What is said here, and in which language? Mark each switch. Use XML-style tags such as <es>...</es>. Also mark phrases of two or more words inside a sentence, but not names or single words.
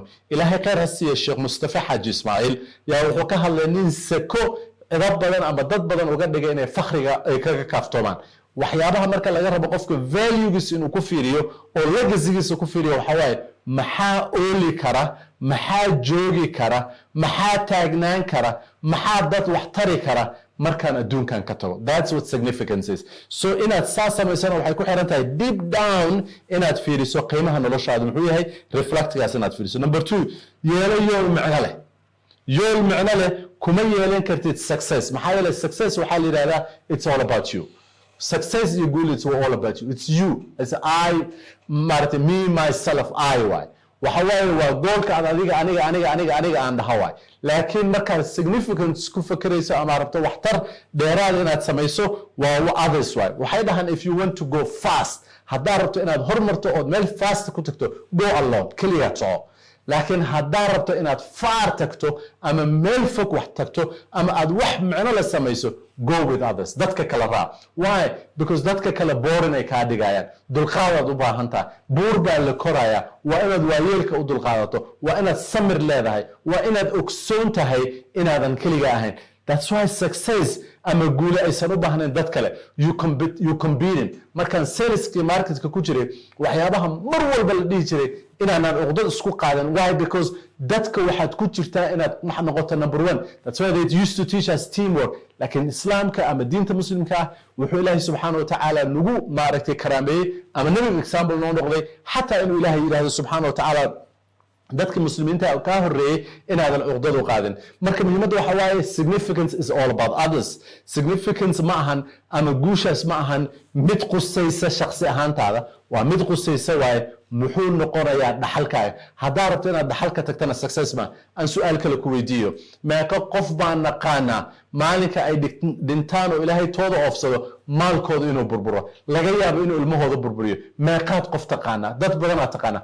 <so>ilaahay khayr ha siiyo Sheekh Mustafa Xaaji Ismaaciil yaa wuxuu ka hadlay nin sako dad badan ama dad badan uga dhigay inay fakhriga ay kaga kaaftoomaan. waxyaabaha marka laga rabo qofka value-giisa inuu ku fiiriyo oo legacy-giisa ku fiiriyo waxa waaye maxaa ooli kara maxaa joogi kara maxaa taagnaan kara maxaa dad wax tari kara markaan adduunkan ka tago.</so> <en>That's what significance is.</en> <so>So inaad saa samaysana waxay ku xiran tahay</so> <en>deep down</en> <so>inaad fiiriso qiimaha noloshaada muxuu yahay reflectgaas inaad fiiriso. Number 2 yeelo yool macno leh. yool macno leh kuma yeelan kartid success. maxaa yeelay success waxaa la yidhahdaa</so> <en>it's all about you. Success is good, it's all about you. It's you. It's I, Martin, me, myself, I. Why?</en> <so>waxa waaye waa goolka aad aniga aan dhaha waay laakiin markaad significance ku fakarayso ama rabto waxtar dheeraad inaad samayso waa others waay. waxay dhahaan</so> <en>if you want to go fast</en> <so>haddaa rabto inaad hormarto ood meel fast ku tagto</so> <en>go alone</en> <so>keliya soco laakiin haddaa rabto inaad far tagto ama meel fog wax tagto ama aad wax macno la samayso</so> <en>go with others.</en> <so>dadka kala raac. why? because dadka kala boring ay kaa dhigayaan dulqaadaad u baahan tahay buur baa la korayaa waa inaad waayeelka u dulqaadato waa inaad samir leedahay waa inaad ogsoon tahay inaadan keliga ahayn.</so> <en>That's why success</en> <so>ama guule aysan u baahnayn dad kale</so> <en>you competing.</en> <so>markaan saleski marketka ku jiray waxyaabaha mar walba la dhihi jiray inaanan uqdad isku qaadan.</so> <en>why? because</en> <so>dadka waxaad ku jirtaa inaad wax noqoto number 1.</so> <en>That's why they used to teach us teamwork.</en> <so>laakiin islaamka ama diinta muslimka ah wuxuu ilaahay</so> <ar>سبحانه وتعالى</ar> <so>nagu maaragtay karaameeyey ama nabiga example noo noqday xataa inuu ilaahay yidhaahdo</so> <ar>سبحانه وتعالى</ar> <so>dadka muslimiinta ka horeeyay inaadan uqdad u qaadin. marka muhiimada waxa waaye</so> <en>significance is all about others.</en> <so>significance ma ahan ama guushaas ma ahan mid qusaysa shakhsi ahaantaada waa mid qusaysa waaye muxuu noqonayaa dhaxalkaaga. haddaa rabto inaad dhaxalka tagtana success ma aan su'aal kale ku weydiiyo meeqa qof baan naqaanaa maalinka ay dhintaan oo ilaahay tooda oofsado maalkooda inuu burburo laga yaabo inuu ilmahooda burburiyo meeqaad qof taqaanaa dad badanaad taqaanaa.</so>